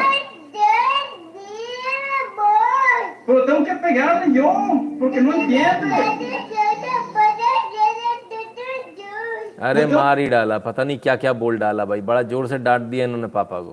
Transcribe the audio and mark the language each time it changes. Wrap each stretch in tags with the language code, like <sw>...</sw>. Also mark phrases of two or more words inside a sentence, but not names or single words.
<pt>Então quer pegar o John? Porque não entende.</pt> <hi>अरे मार ही डाला, पता नहीं क्या क्या बोल डाला भाई, बड़ा जोर से डांट दिया इन्होंने पापा को।</hi>